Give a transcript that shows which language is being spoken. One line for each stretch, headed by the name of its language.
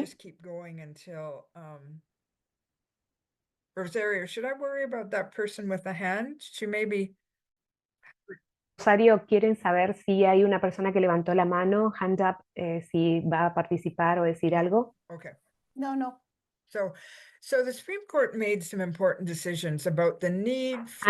English: just keep going until Rosario, should I worry about that person with the hand? She may be.
Spanish: Rosario, ¿quieren saber si hay una persona que levantó la mano,
English: hand up,
Spanish: si va a participar o decir algo?
English: Okay. No. So the Supreme Court made some important decisions about the need for